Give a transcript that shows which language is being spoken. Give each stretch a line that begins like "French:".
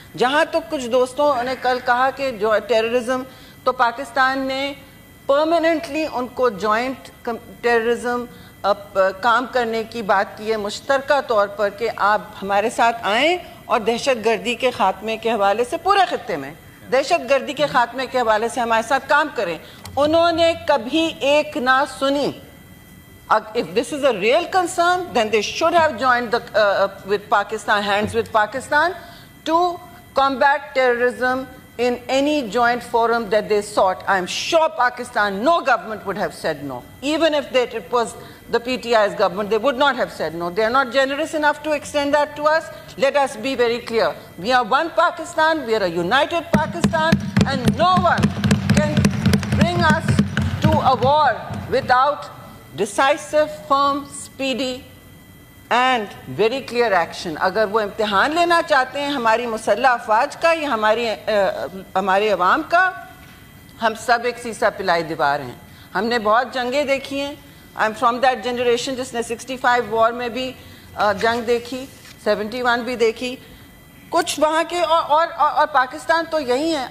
Urdu: جہاں تو کچھ دوستوں نے کل کہا کہ جو ٹیررزم, تو پاکستان نے پرماننٹلی ان کو جوائنٹ ٹیررزم کام کرنے کی بات کی ہے, مشترکہ طور پر, کہ آپ ہمارے ساتھ آئیں اور دہشت گردی کے خاتمے کے حوالے سے پورے خطے میں دہشت گردی کے خاتمے کے حوالے سے ہمارے ساتھ کام کریں. انہوں نے کبھی ایک نہ سنی.
English: If this is a real concern, then they should have joined with Pakistan, hands with Pakistan, to combat terrorism in any joint forum that they sought. I'm sure Pakistan, no government would have said no. Even if it was the PTI's government, they would not have said no. They are not generous enough to extend that to us. Let us be very clear. We are one Pakistan, we are a united Pakistan, and no one can bring us to a war without decisive, firm, speedy and very clear action.
Urdu: اگر وہ امتحان لینا چاہتے ہیں ہماری مسلح افواج کا یا ہمارے عوام کا, ہم سب ایک سیسا پلائی دیوار ہیں. ہم نے بہت جنگیں دیکھی ہیں.
English: I'm from that generation
Urdu: جس نے 65 وار میں بھی جنگ دیکھی, 71 بھی دیکھی, کچھ وہاں کے اور پاکستان تو یہی ہے.